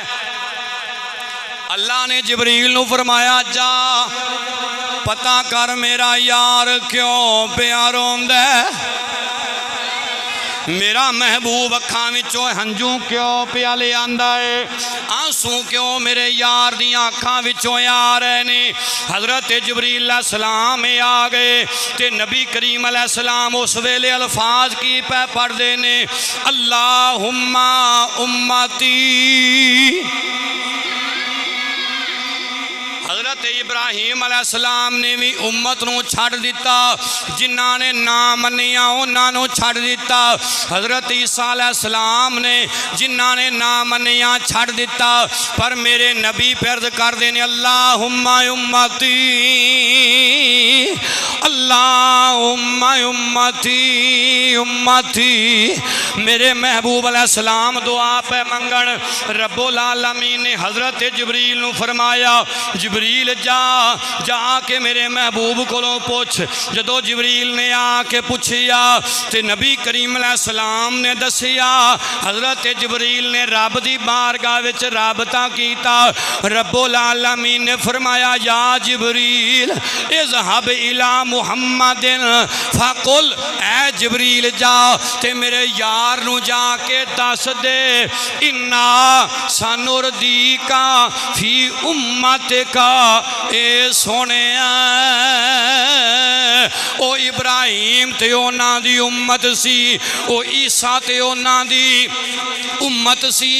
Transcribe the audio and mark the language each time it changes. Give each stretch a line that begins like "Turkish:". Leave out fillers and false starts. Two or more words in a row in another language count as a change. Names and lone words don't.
Punjabi: اللہ نے جبرئیل نوں فرمایا جا پتا کر میرا یار کیوں پیا روندا، میرا محبوب اکھاں وچوں ہنجو کیوں پیا لے آندا اے، آنسو کیوں میرے یار دی اکھاں وچوں آ رہے نے. حضرت جبرئیل علیہ السلام آ گئے تے نبی کریم علیہ السلام اس ویلے الفاظ کی پئے پڑھدے نے
Arabic: اللهم أمتي.
Punjabi: حضرت ابراہیم علیہ السلام نے بھی امت نوں چھڈ دتا، جنہاں نے نہ منیا اونہاں نوں چھڈ دتا. حضرت عیسیٰ علیہ السلام نے جنہاں نے نہ منیا چھڈ دتا. پر میرے نبی فریاد کردے نے
Arabic: اللهم أمتي اللهم أمتي أمتي.
Punjabi: میرے محبوب علیہ السلام دعا پئے منگن. رب العالمین نے حضرت جبرئیل نوں فرمایا جبرئیل جا کے میرے محبوب کولوں پچھ. جدوں جبرئیل نے آ کے پچھیا تو نبی کریم علیہ السلام نے دسیا. حضرت جبرئیل نے رب کی بارگاہ وچ رابطہ کیتا. رب العالمین نے فرمایا
Arabic: يا جبريل اذهب إلى محمد فقل,
Punjabi: اے جبرئیل جا تے میرے یار نوں جا کے دس دے
Arabic: إنا سنرضيك في أمتك.
Punjabi: اے سوہنے او ابراہیم تے اونہاں دی امت سی، او عیسیٰ تے اونہاں دی امت سی.